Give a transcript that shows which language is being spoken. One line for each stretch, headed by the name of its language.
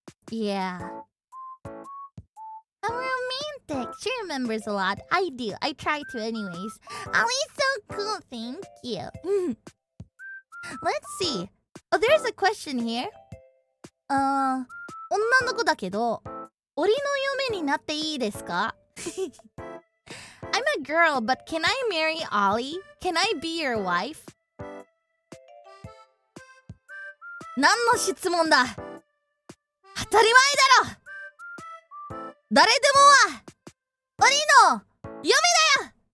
English: Yeah. I'm romantic. She remembers a lot. I do. I try to anyways. Ollie's so cool. Thank you. Let's see. Oh, there's a question here.
Japanese: 女の子だけど、檻の嫁になっていいですか?
English: I'm a girl, but can I marry Ollie? Can I be your wife?
Japanese: 何の質問だ?当たり前だろ! 誰でもは檻の嫁だよ!